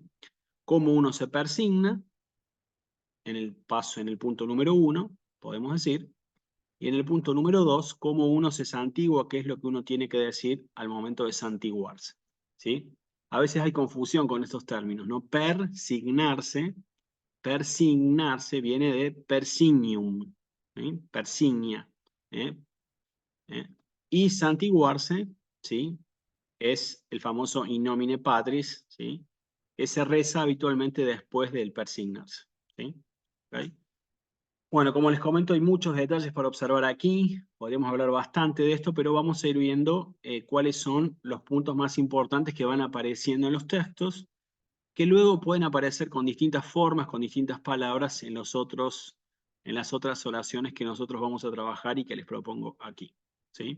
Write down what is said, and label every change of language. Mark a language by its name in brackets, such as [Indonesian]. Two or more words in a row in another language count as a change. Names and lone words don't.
[Spanish] Cómo uno se persigna, en el punto número 1, podemos decir, y en el punto número 2, cómo uno se santigua, qué es lo que uno tiene que decir al momento de santiguarse, ¿sí? A veces hay confusión con estos términos, ¿no? Persignarse viene de persignium, ¿sí? Persignia, ¿eh? ¿Eh? Y santiguarse, ¿sí? Es el famoso [Latin] in nomine Patris, [Spanish] ¿sí? Que se reza habitualmente después del persignarse, ¿sí? ¿Ok? Bueno, como les comento, hay muchos detalles para observar aquí, podríamos hablar bastante de esto, pero vamos a ir viendo cuáles son los puntos más importantes que van apareciendo en los textos, que luego pueden aparecer con distintas formas, con distintas palabras en en las otras oraciones que nosotros vamos a trabajar y que les propongo aquí, ¿sí?